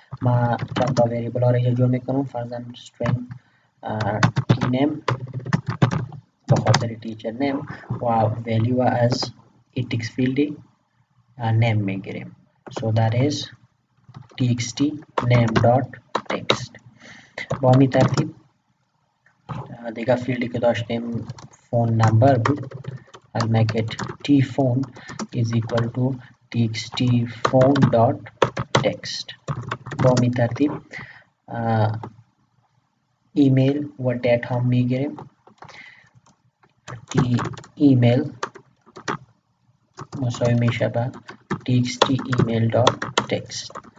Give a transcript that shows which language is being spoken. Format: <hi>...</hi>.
<fa>ما چند تا وریبل ها را اینجا جور میکنم، فرضاً string تی نیم به خاطر تیچر نیم و ولیو از ایتکس فیلدی نیم میگیریم.</fa> <en>so that is txt name.text.</en> <fa>با همین ترتیب دیگه فیلدی که داشتیم فون نمبر بود.</fa> <en>I'll make it tphone is equal to txtphone.text.</en> <fa>با همین ترتیب ایمیل و دیت هم میگیریم. ایمیل مساوی میشه به txtemail.text.</fa>